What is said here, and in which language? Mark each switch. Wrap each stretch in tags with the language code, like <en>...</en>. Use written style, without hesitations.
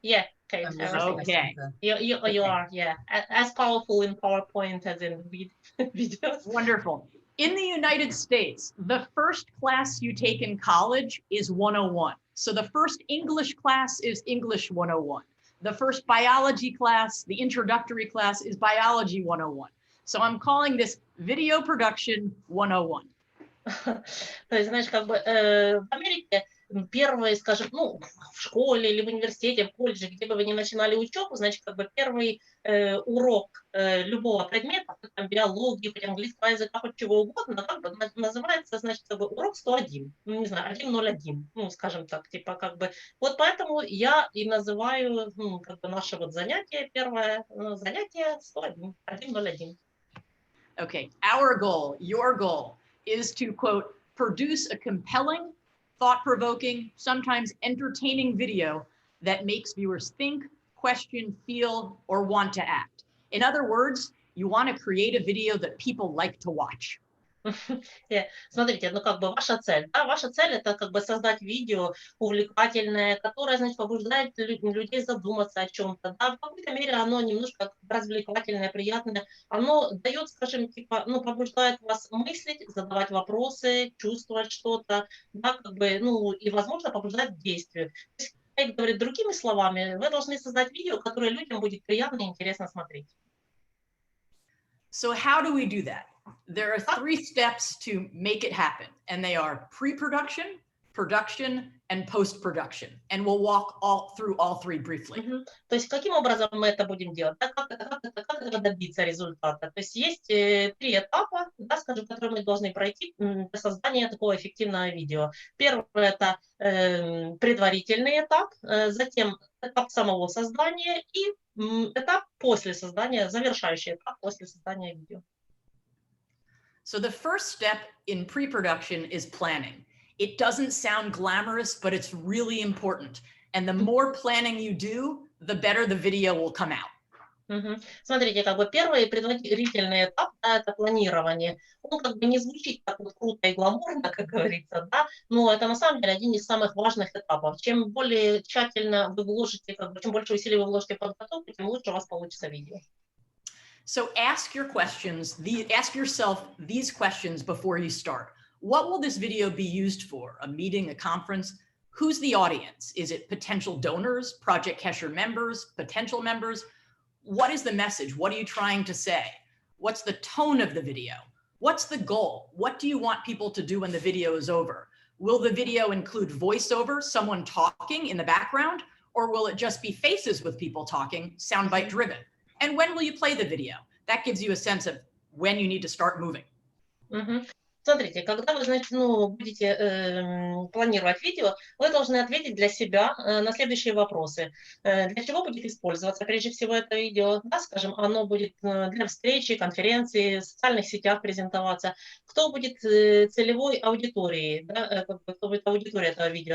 <en>Yeah, Kate, Okay. You are, yeah, as powerful in PowerPoint as in videos. Wonderful. In the United States, the first class you take in college is 101. So the first English class is English 101. The first biology class, the introductory class, is biology 101. So I'm calling this video production 101.</en> <ru>То есть, знаешь, как бы в Америке первый, скажем, ну, в школе или в университете, в колледже, где бы вы ни начинали учебу, значит, как бы первый урок любого предмета, там, биологии, хоть английского языка, хоть чего угодно, как бы называется, значит, как бы урок 101, ну, не знаю, 101, ну, скажем так, типа, как бы, вот поэтому я и называю, ну, как бы наше вот занятие, первое занятие 101, 101.</ru> <en>Okay, our goal, your goal, is to, quote, produce a compelling, thought-provoking, sometimes entertaining video that makes viewers think, question, feel, or want to act. In other words, you want to create a video that people like to watch.</en> <ru>Смотрите, ну как бы ваша цель, да, ваша цель это как бы создать видео увлекательное, которое, значит, побуждает людей задуматься о чем-то, да, в какой-то мере оно немножко развлекательное, приятное, оно дает, скажем, типа, ну, побуждает вас мыслить, задавать вопросы, чувствовать что-то, да, как бы, ну, и, возможно, побуждает к действию. То есть, как говорит, другими словами, вы должны создать видео, которое людям будет приятно и интересно смотреть.</ru> <en>So how do we do that? There are 3 steps to make it happen, and they are pre-production, production, and post-production. And we'll walk through all three briefly.</en> <ru>То есть каким образом мы это будем делать? Да, как этого добиться результата? То есть есть 3 этапа, да, скажем, которые мы должны пройти для создания такого эффективного видео. Первый – это предварительный этап, затем этап самого создания и этап после создания, завершающий этап после создания видео.</ru> <en>So the first step in pre-production is planning. It doesn't sound glamorous, but it's really important. And the more planning you do, the better the video will come out.</en> <ru>Смотрите, как бы первый предварительный этап, да, это планирование. Он как бы не звучит так вот круто и гламурно, как говорится, да, но это на самом деле один из самых важных этапов. Чем более тщательно вы вложите, как бы, чем больше усилий вы вложите в подготовку, тем лучше у вас получится видео.</ru> <en>So ask yourself these questions before you start. What will this video be used for? A meeting, a conference? Who's the audience? Is it potential donors, Project Kesher members, potential members? What is the message? What are you trying to say? What's the tone of the video? What's the goal? What do you want people to do when the video is over? Will the video include voiceover, someone talking in the background, or will it just be faces with people talking, soundbite driven? And when will you play the video? That gives you a sense of when you need to start moving.</en> <ru>Смотрите, когда вы, значит, будете планировать видео, вы должны ответить для себя на следующие вопросы. Для чего будет использоваться, прежде всего, это видео? Да, скажем, оно будет для встречи, конференции, в социальных сетях презентоваться. Кто будет целевой аудиторией? Да, кто будет аудитория этого видео?</ru>